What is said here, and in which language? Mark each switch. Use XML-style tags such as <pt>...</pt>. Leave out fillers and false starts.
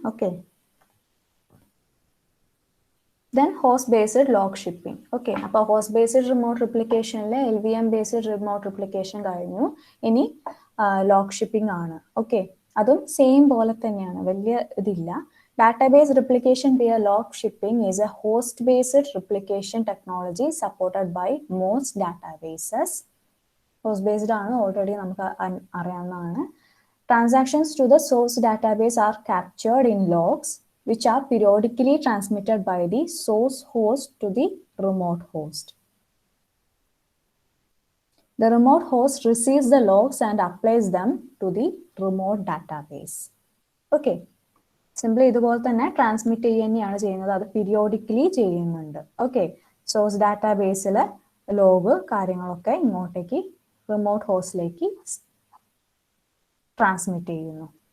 <ml>Okay, then host based log shipping. Okay, അപ്പോൾ host based remote റിപ്ലിക്കേഷനിൽ LVM based remote replication കഴിഞ്ഞു. ഇനി log shipping ആണ്. Okay, അതും same പോലെ തന്നെയാണ്, വലിയ ഇതില്ല.</ml> <en>Database replication via log shipping is a host-based replication technology supported by most databases.</en> <ml>Host-based ആണ്, ഓൾറെഡി നമുക്ക് അറിയാവുന്നതാണ്.</ml> <en>Transactions to the source database are captured in logs, which are periodically transmitted by the source host to the remote host. The remote host receives the logs and applies them to the remote database. Okay.</en> <ml>Simply ഇതുപോലെ തന്നെ transmit ചെയ്യുക തന്നെയാണ് ചെയ്യുന്നത്. അത് periodically ചെയ്യുന്നുണ്ട്. Okay, source ഡാറ്റാബേസിൽ log കാര്യങ്ങളൊക്കെ ഇങ്ങോട്ടേക്ക് റിമോട്ട് ഹോസ്റ്റിലേക്ക് ട്രാൻസ്മിറ്റ് ചെയ്യുന്നു.</ml>